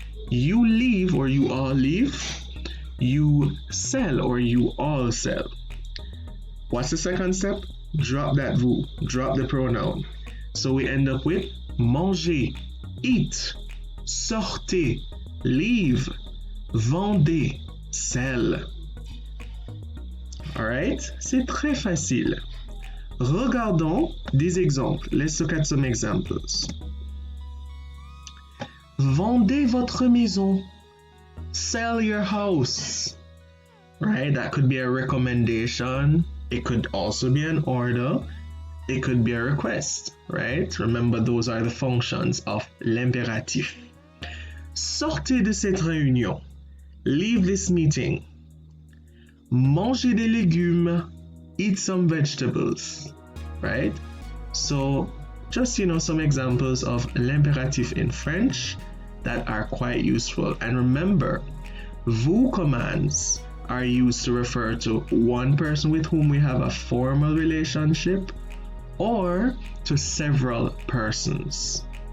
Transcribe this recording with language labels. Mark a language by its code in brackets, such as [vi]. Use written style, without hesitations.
[en] You leave or you all leave. You sell or you all sell. What's the second step? Drop that vous, drop the pronoun. So we end up with manger, eat, sortez, leave, vendez, sell. [fr] Alright, c'est très facile. Regardons des exemples. [en] Let's look at some examples. [fr] Vendez votre maison. [en] Sell your house. Right, that could be a recommendation. It could also be an order. It could be a request, right? Remember, those are the functions of l'impératif. [fr] Sortez de cette réunion. [en] Leave this meeting. [fr] Mangez des légumes. [en] Eat some vegetables, right? So just, some examples of l'impératif in French that are quite useful. And remember, vous commands are used to refer to one person with whom we have a formal relationship or to several persons.